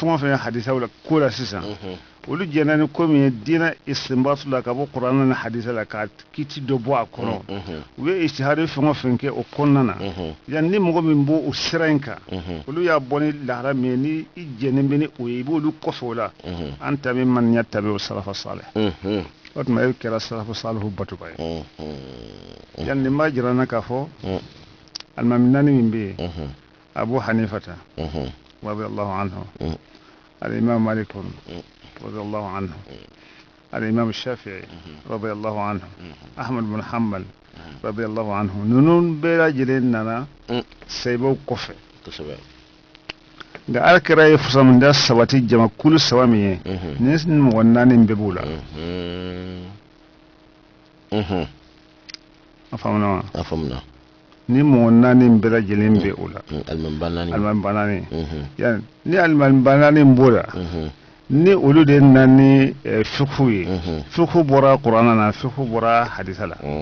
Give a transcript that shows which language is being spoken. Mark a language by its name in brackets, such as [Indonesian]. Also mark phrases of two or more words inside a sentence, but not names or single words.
[Bambara] fɛn o fɛn ye hadisaw la ko la sisan olu jɛnna ni ko min ye diinɛ istinbatu la ka bɔ kuranɛ ni hadisa la ka kiti dɔ bɔ a kɔnɔ u ye ijtihadi fɛn o fɛn kɛ o kɔnɔna na yani ni mɔgɔ min b'o o sira in kan olu y'a bɔ ni lahara min ye ni i jɛnnen bɛ ni o ye i b'olu kɔfɛ o la an ta min man ɲɛ tabi o salafa salih o tuma e kɛra salafu salihu batuba ye yani nin b'a jira n na k'a fɔ alimami naani min bɛ yen abu hanifata [Arabic] رضي الله عنه [Bambara] alimam malik [Arabic] رضي الله عنه [Bambara] alimam shafi'i [Arabic] رضي الله عنه [Bambara] ahmad bin hanbal [Arabic] رضي الله عنه [Bambara] ninnu bɛɛ lajɛlen nana sayibaw kɔfɛ nka ala kɛra ye fusamanda sabati jamakulu saba min ye ni mɔgɔ naani bɛɛ b'o la a faamuna ni mɔgɔ naani bɛɛ lajɛlen bɛ o la alimami ba naani yani ni alimami ba naani b'o la ni olu de nani fiqhu ye fiqhu bora qur'ana na fiqhu bora hadisa la